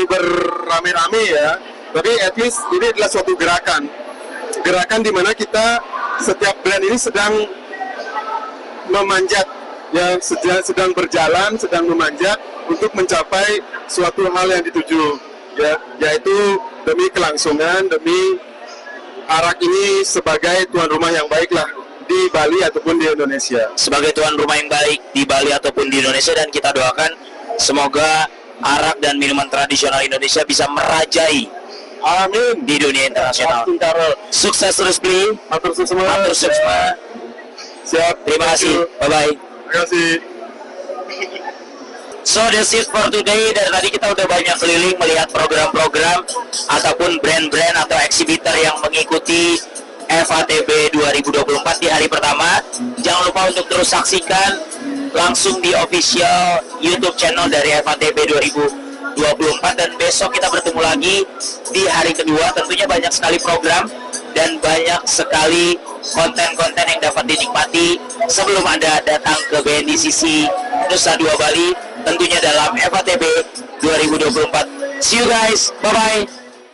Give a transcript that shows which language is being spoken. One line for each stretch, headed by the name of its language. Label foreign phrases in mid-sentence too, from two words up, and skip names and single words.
Indonesian: berame-rame ya, tapi
English: at least
Indonesian: ini adalah suatu gerakan di mana kita setiap brand ini sedang memanjat, ya sedang berjalan, sedang memanjat untuk mencapai suatu hal yang dituju, ya, yaitu demi kelangsungan, demi arak ini sebagai tuan rumah yang baik lah di Bali ataupun di Indonesia. sebagai tuan rumah yang baik di Bali ataupun di Indonesia, dan kita doakan semoga arak dan minuman tradisional Indonesia bisa merajai Amin. di dunia internasional. Amin, Karol. Sukses terus Bli.
Javanese: Matur suwun. Matur suwun.
Indonesian: Siap. Terima kasih.
English: Bye bye.
Indonesian: Terima kasih.
English: So that's it for today.
Indonesian: Dari tadi kita udah banyak keliling melihat program-program ataupun brand-brand atau exhibitor yang mengikuti FATB 2024 di hari pertama. Jangan lupa untuk terus saksikan langsung di
English: official YouTube channel
Indonesian: dari FATB 2024, dan besok kita bertemu lagi di hari kedua. Tentunya banyak sekali program dan banyak sekali konten-konten yang dapat dinikmati sebelum Anda datang ke BNDCC Nusa Dua Bali, tentunya dalam FATB 2024.
English: See you guys, bye-bye.